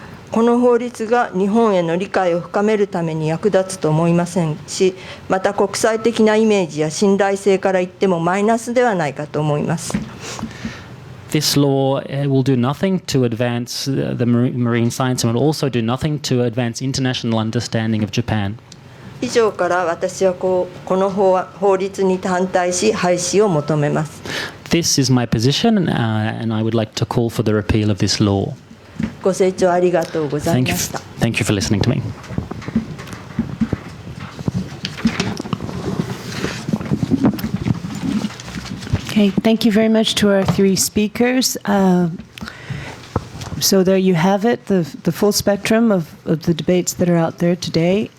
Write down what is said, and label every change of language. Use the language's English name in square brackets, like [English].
[Japanese] この法律が日本への理解を深めるために役立つと思いませんし、また国際的なイメージや信頼性から言ってもマイナスではないかと思います。 [English] This law will do nothing to advance the marine science and will also do nothing to advance international understanding of Japan. [Japanese] 以上から私はこの法律に反対し廃止を求めます。 [English] This is my position, and I would like to call for the repeal of this law. [Japanese] ご清聴ありがとうございました。 [English] Thank you for listening to me. Okay, thank you very much to our three speakers. So there you have it, the full spectrum of the debates that are out there today.